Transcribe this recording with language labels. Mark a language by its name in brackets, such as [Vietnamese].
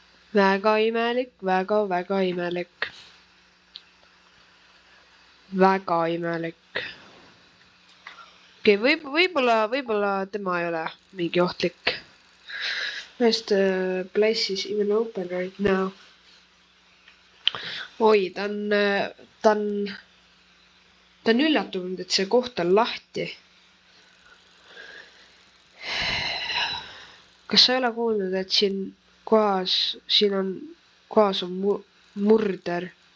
[Estonian] Väga imelik, väga imelik. Väga imelik. Okei, võib-olla tema ei ole mingi ohtlik. [English] Where's the place is even open right now? [Estonian] Oi, ta on üllatunud, et see koht on lahti. Kas sa ei ole kuulnud, et siin kohas on murder?